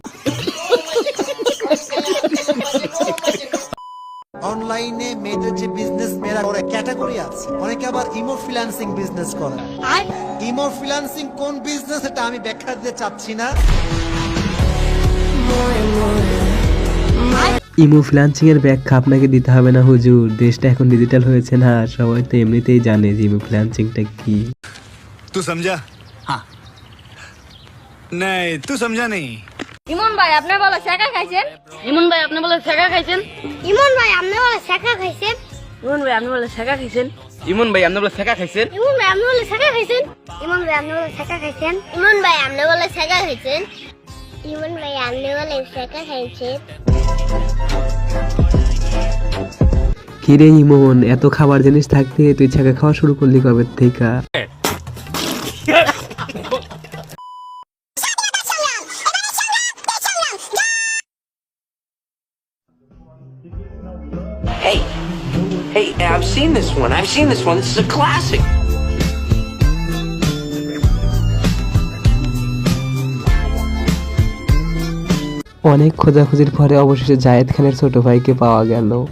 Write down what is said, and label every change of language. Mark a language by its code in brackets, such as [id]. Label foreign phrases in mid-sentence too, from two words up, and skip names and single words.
[bn] অনলাইনে মেয়েদের যে বিজনেস মেয়েরা করে ক্যাটাগরি আছে, অনেকে আবার ইমো [en] freelancing business [bn] করে। ইমো ফ্রিল্যান্সিং কোন বিজনেস এটা আমি ব্যাখ্যা দিতে চাচ্ছি না। ইমো ফ্রিল্যান্সিং এর ব্যাখ্যা আপনাকে দিতে হবে না হুজুর, দেশটা এখন ডিজিটাল হয়েছে না, সবাই তো এমনিতেই জানে যে ইমো ফ্রিল্যান্সিংটা কি। [hi] तू समझा? हाँ नहीं तू समझा नहीं। [bn] ইমন ভাই আপনি বলে শেখা খাইছেন? ইমন ভাই আপনি বলে শেখা খাইছেন? ইমন ভাই আপনি বলে শেখা খাইছেন? ইমন ভাই আপনি বলে শেখা খাইছেন? ইমন ভাই আপনি বলে শেখা খাইছেন? ইমন ভাই আপনি বলে শেখা খাইছেন? ইমন ভাই আপনি বলে শেখা খাইছেন? ইমন ভাই আপনি বলে শেখা খাইছেন? ইমন ভাই আপনি বলে শেখা খাইছেন? কিরে ইমন, এত খাবার জিনিস থাকতে তুই ছাকা খাওয়া শুরু করলি কবে থেকে? [en] Hey, I've seen this one. This is a classic. [bn] অনেক খোঁজাখুঁজির পরে অবশেষে জায়েদ খানের ছোট ভাইকে পাওয়া গেল।